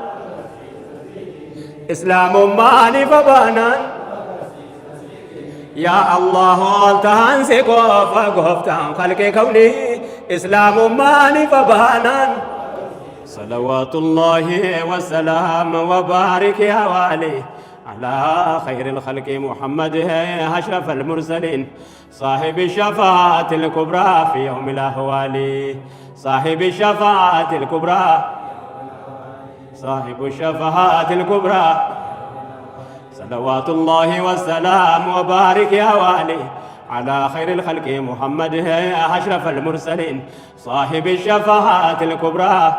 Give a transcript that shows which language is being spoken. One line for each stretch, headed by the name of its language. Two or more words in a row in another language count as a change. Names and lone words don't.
Oromo: islaamummaan ifa baanaan yaa Allah tahan si qofa goftaan khalqee kawni islaamummaan ifa baanaan
Arabic: صلوات الله والسلام وبارك يا والي على خير الخلق محمد أشرف المرسلين صاحب الشفاعة الكبرى في يوم الأهوال صاحب الشفاعة الكبرى صاحب الشفاعة الكبرى صلوات الله والسلام وبارك يا والي على خير الخلق محمد أشرف المرسلين صاحب الشفاعة الكبرى